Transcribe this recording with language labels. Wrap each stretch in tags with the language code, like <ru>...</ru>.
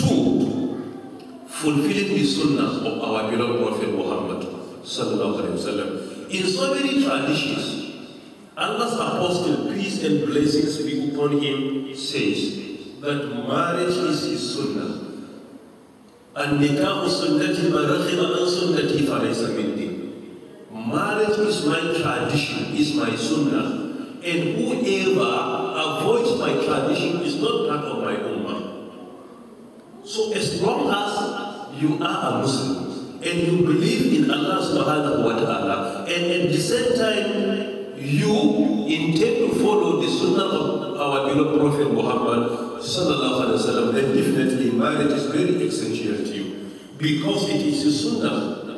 <en>2, fulfilling the sunnah of our beloved Prophet Muhammad sallallahu alayhi wa sallam. In so many traditions, Allah's apostle, peace and blessings be upon him, says that marriage is his sunnah.</en> <ar>النكاح سنتي ما رغب عن سنتي فليس مني.</ar> <en>Marriage is my tradition, is my sunnah, and whoever avoids my tradition is not part of my ummah. So as long as you are a Muslim, and you believe in Allah subhanahu wa ta'ala, and at the same time you intend to follow the sunnah of our beloved Prophet Muhammad sallallahu alaihi wasallam, then definitely marriage is very essential to you, because it is a sunnah.</en>